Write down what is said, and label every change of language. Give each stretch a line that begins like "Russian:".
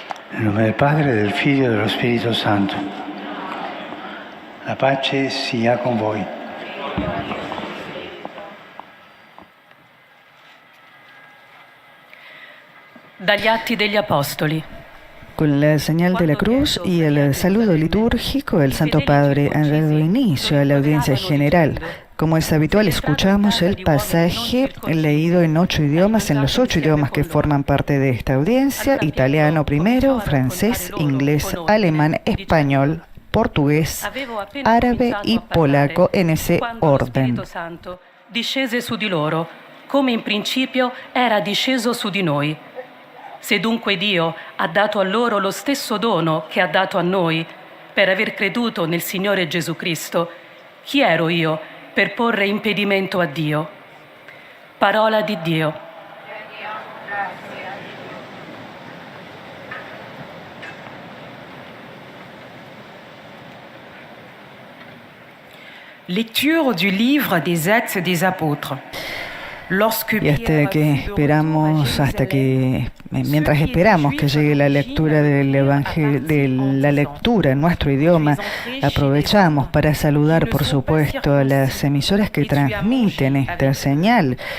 Italian: Nel nome del Padre, del Figlio e dello Spirito Santo. La pace sia con voi. Dagli Atti degli Apostoli.
Spanish: Con la señal de la cruz y el saludo litúrgico, el Santo Padre ha dado inicio a la audiencia general. Como es habitual, escuchamos el pasaje leído en 8 idiomas, en los 8 idiomas que forman parte de esta audiencia: italiano primero, francés, inglés, alemán, español, portugués, árabe y polaco, en ese orden.
Italian: Discese su di loro, come in principio era disceso su di noi. Se dunque Dio ha dato a loro lo stesso dono che ha dato a noi, per aver creduto nel Signore Gesù Cristo, chi ero io per porre impedimento a Dio? Parola di Dio.
French: Lecture du livre des Actes des Apôtres.
Spanish: Mientras esperamos que llegue la lectura del Evangelio, de la lectura en nuestro idioma, aprovechamos para saludar, por supuesto, a las emisoras que transmiten esta señal.